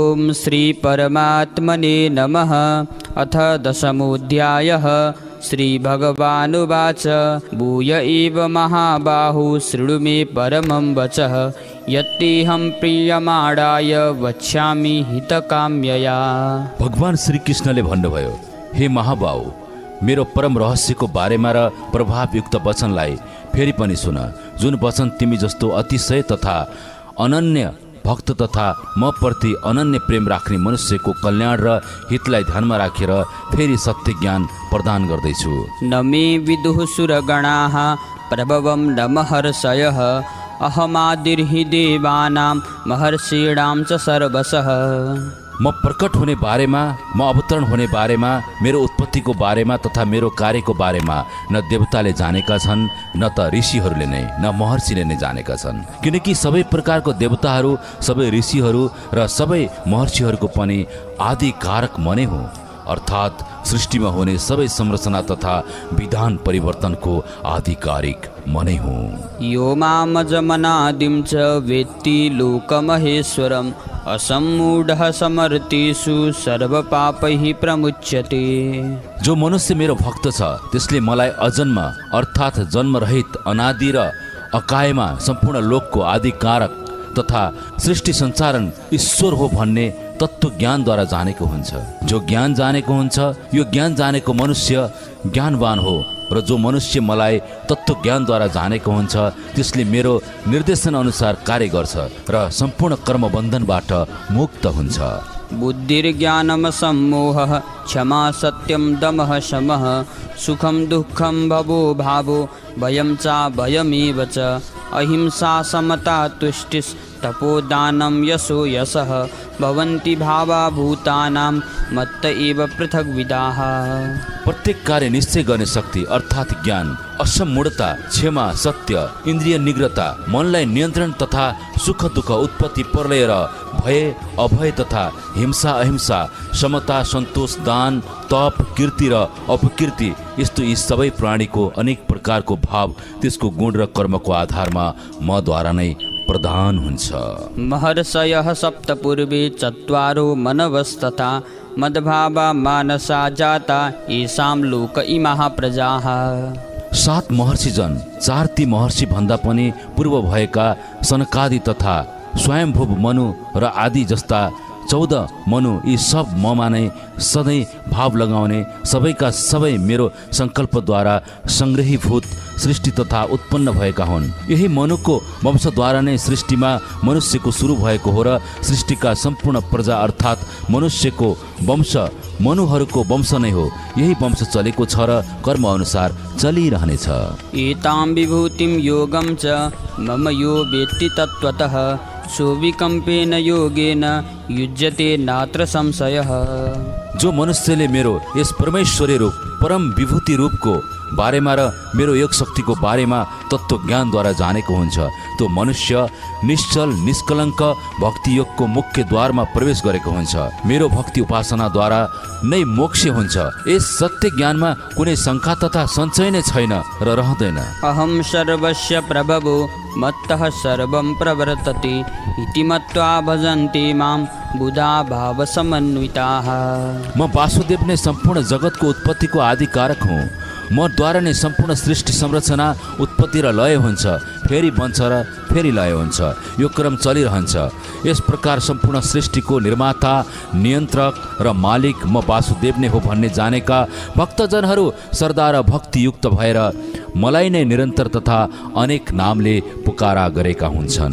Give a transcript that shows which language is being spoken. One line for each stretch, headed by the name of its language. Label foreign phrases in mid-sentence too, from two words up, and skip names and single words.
Sanskrit: श्रीपरमात्मने नमः। अथ दशमोऽध्यायः। श्रीभगवानुवाच भूय एव महाबाहु शृणु मे परमं वचः यत्तेऽहं प्रीयमाणाय वक्ष्यामि हितकाम्यया।
Nepali: भगवान श्री कृष्णले भन्नुभयो, हे महाबाहु, मेरो परम रहस्यको बारेमा र प्रभावयुक्त वचनलाई फेरि पनि सुन, जुन वचन तिमी जस्तो अतिशय तथा अनन्य भक्त तथा म प्रति अनन्य प्रेम राख्ने मनुष्यको कल्याण र हितलाई ध्यानमा राखेर फेरि सत्य ज्ञान प्रदान गर्दैछु।
Sanskrit: न मे विदुः सुरगणाः प्रभवं न महर्षयः अहमादिर्हि देवानां महर्षीणां च सर्वशः।
Nepali: म प्रकट हुने बारेमा, म अवतरण हुने बारेमा, मेरो उत्पत्तिको बारेमा तथा मेरो कार्यको बारेमा न देवताले जानेका छन्, न त ऋषिहरूले नै, न महर्षिले नै जानेका छन्। किनकि सबै प्रकारको देवताहरू, सबै ऋषिहरू र सबै महर्षिहरूको पनि आदि कारक म नै हुँ, अर्थात् सृष्टिमा हुने सबै संरचना तथा विधान परिवर्तनको आधिकारिक म नै हुँ।
Sanskrit: यो मामजमनादिं च वेत्ति लोकमहेश्वरम् असम्मूढः समर्तेषु सर्वपापैः प्रमुच्यते।
Nepali: जो मनुष्य मेरो भक्त छ त्यसले मलाई अजन्म अर्थात् जन्मरहित अनादि र अकायमा सम्पूर्ण लोकको आदिकारक तथा सृष्टि सञ्चालन ईश्वर हो भन्ने तत्त्व ज्ञानद्वारा जानेको हुन्छ। जो ज्ञान जानेको हुन्छ, यो ज्ञान जानेको मनुष्य ज्ञानवान हो, र जो मनुष्य मलाई तत्त्व ज्ञानद्वारा जानेको हुन्छ त्यसले मेरो निर्देशन अनुसार कार्य गर्छ र सम्पूर्ण कर्मबन्धनबाट मुक्त हुन्छ।
Sanskrit: बुद्धिर्ज्ञानम सम्मोहः क्षमा सत्यम दमः शमः सुखम दुःखम भवो भावो भयं च भयमेव च अहिंसा समता तुष्टिस् तपोदानं यशो यशः भवन्ति भावा भूतानां मत्त एव पृथग्विदाः।
Nepali: प्रत्येक कार्य निश्चय गर्ने शक्ति अर्थात् ज्ञान, असम्मूढता, क्षमा, सत्य, इन्द्रिय निग्रहता, मनलाई नियन्त्रण तथा सुख दुःख, उत्पत्ति प्रलय र भय अभय तथा हिंसा अहिंसा, समता, सन्तोष, दान, तप, कीर्ति र अपकीर्ति, यस्तो यी सबै प्राणीको अनेक प्रकारको भाव त्यसको गुण र कर्मको आधारमा मद्वारा नै प्रदान हुन्छ।
Sanskrit: महर्षयः सप्त पूर्वे चत्वारो मनवस्तथा मद्भावा मानसा जाता येषां लोक इमाः प्रजाः।
Nepali: 7 महर्षिजन, 4 ती महर्षि भन्दा पनि पूर्व भएका सनकादि तथा स्वयंभुव मनु र आदि जस्ता 14 मनु, यी सब ममा नै सधैँ भाव लगाउने, सबैका सबै मेरो सङ्कल्पद्वारा सङ्ग्रहीभूत सृष्टि तथा उत्पन्न भएका हुन्। यही मनुको वंशद्वारा नै सृष्टिमा मनुष्यको सुरु भएको हो र सृष्टिका सम्पूर्ण प्रजा अर्थात् मनुष्यको वंश मनुहरूको वंश नै हो। यही वंश चलेको छ र कर्म अनुसार चलिरहनेछ।
Sanskrit: एतां विभूतिं योगं च मम यो वेत्ति तत्त्वतः सोऽविकम्पेन योगेन युज्यते नात्र संशयः।
Nepali: जो मनुष्यले मेरो यस परमेश्वरी रूप परम विभूति रूपको बारेमा र मेरो योग शक्तिको बारेमा तत्त्व ज्ञानद्वारा जानेको हुन्छ, त्यो मनुष्य निश्चल निष्कलङ्क भक्ति योगको मुख्य द्वारमा प्रवेश गरेको हुन्छ। मेरो भक्ति उपासनाद्वारा नै मोक्ष हुन्छ। यस सत्य ज्ञानमा कुनै शङ्का तथा सञ्चय नै छैन र रहँदैन।
Sanskrit: अहं सर्वस्य प्रभवो मत्तः सर्वं प्रवर्तते इति मत्वा भजन्ते मां बुधा भाव समन्विताः।
Nepali: म वासुदेव नै सम्पूर्ण जगतको उत्पत्तिको आदिकारक हुँ। म द्वारा नै सम्पूर्ण सृष्टि संरचना उत्पत्ति र लय हुन्छ, फेरि बन्छ र फेरि लय हुन्छ। यो क्रम चलिरहन्छ। यस प्रकार सम्पूर्ण सृष्टिको निर्माता, नियन्त्रक र मालिक म वासुदेव नै हो भन्ने जानेका भक्तजनहरू श्रद्धा र भक्तियुक्त भएर मलाई नै निरन्तर तथा अनेक नामले पुकारा गरेका हुन्छन्।